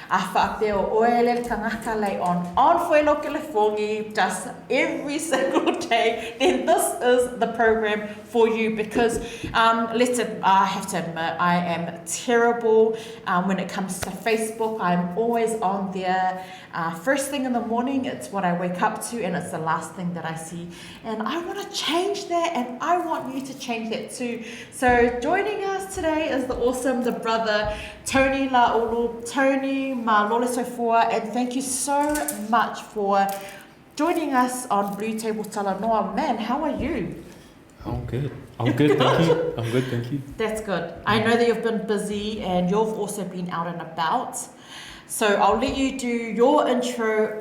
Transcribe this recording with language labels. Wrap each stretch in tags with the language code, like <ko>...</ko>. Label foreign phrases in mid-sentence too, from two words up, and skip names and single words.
<en>On fuelo California, just every single day, then this is the program for you, because I have to admit, I am terrible when it comes to Facebook. I'm always on there. First thing in the morning, it's what I wake up to, and it's the last thing that I see. And I want to change that, and I want you to change that too. So joining us today is the awesome, the brother, Tony Laulu.</en> <sm>Tony, malole soifua,</sm> <en>and thank you so much for joining us on BluTable Talanoa. Man, how are you? I'm good, thank you. I'm good, thank you. That's good. I know that you've been busy and you've also been out and about. So I'll let you do your intro.</en>